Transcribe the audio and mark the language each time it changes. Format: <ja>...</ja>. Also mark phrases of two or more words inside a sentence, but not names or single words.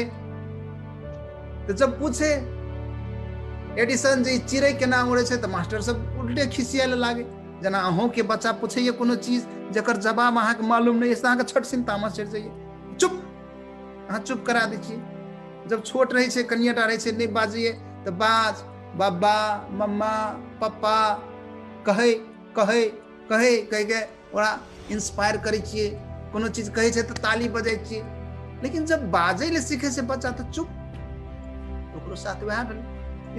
<mai>तो जब पूछे एडिसन जे चिड़ै केना उड़ै छै तो मास्टर सब उल्टे खिसियाले लागे। जना अहों के बच्चा पूछे ये कोनो चीज जकर जवाब अहाँ के मालूम नहीं है, अहाँ के छट सिन तामस चढ़ जाइए, चुप, अहाँ चुप करा दी छी। जब छोट रहे छे, कनियाटा रहे छे, नहीं बाजिए तो बाज, बाबा मम्मा पापा कहे कहे कहे कह के ओरा इंस्पायर करे छिए। कोनो चीज कहे छे तो ताली बजाय छिए। लेकिन जब बाजे ले सीखे से बच्चा तो चुप, ओकरो साथ वह भेल।</mai>